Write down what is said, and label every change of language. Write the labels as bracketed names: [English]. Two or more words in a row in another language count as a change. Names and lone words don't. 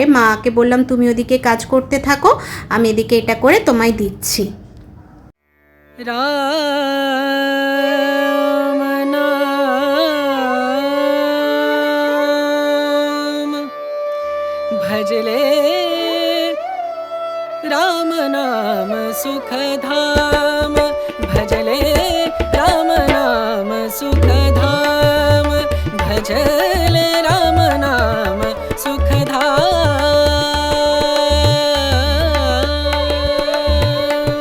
[Bangla] মাকে বললাম তুমি ওদিকে কাজ করতে থাকো, আমি এদিকে এটা করে তোমায় দিচ্ছি। [Hindi] राम नाम भजले राम नाम सुख धाम, भजले राम नाम सुख धाम, भजले राम नाम सुख धाम।